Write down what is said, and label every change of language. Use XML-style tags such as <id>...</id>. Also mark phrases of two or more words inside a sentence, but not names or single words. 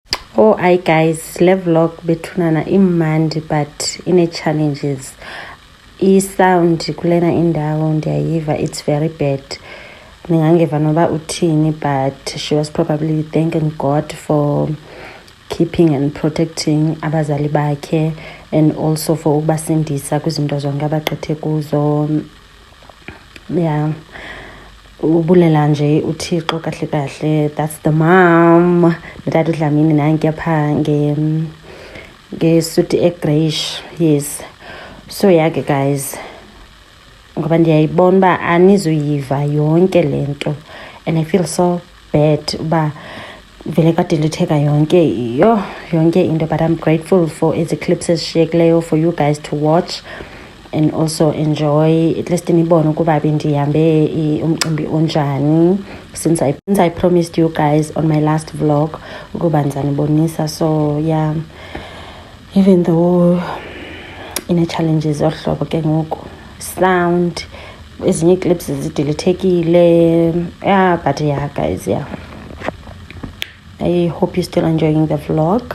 <en>Oh, hi guys,</en> <xh>le vlog bethunana imandi but ine-challenges. I-sound kulena indawo ndiyayiva,</xh> <en>it's very bad.</en> <xh>Ningangeva noba uthini,</xh> <en>but she was probably thanking God for keeping and protecting</en> <xh>abazali bakhe</xh> <en>and also for</en> <xh>ukubasindisa kwizinto zonke abagqithe kuzo.</xh> <en>Yeah.</en> <xh>Ubulela nje uThixo kahle kahle.</xh> <en>That's the mom.</en> <xh>Notata uDlamini nanke pha ngesuti egrayish.</xh> <en>Yes. So yeah guys,</en> <xh>ngoba ndiyayibona uba anizuyiva yonke le nto</xh> <en>and I feel so bad</en> <xh>uba vele kadelitheka yonke into,</xh> <en>but I'm grateful for</en> <xh>ezi clips ezishiyekileyo</xh> <en>for you guys to watch and also enjoy.</en> <xh>At least nibone ukuba bendihambe umcimbi onjani,</xh> <en>since I promised you guys on my last vlog</en> <xh>ukuba ndizanibonisa.</xh> <en>So yeah, even though</en> <xh>ine-challenges ohlobo ke ngoku, sound, ezinye clips zidelethekile.</xh> <en>Yeah, but yeah guys, yeah, I hope you're still enjoying the vlog.</en>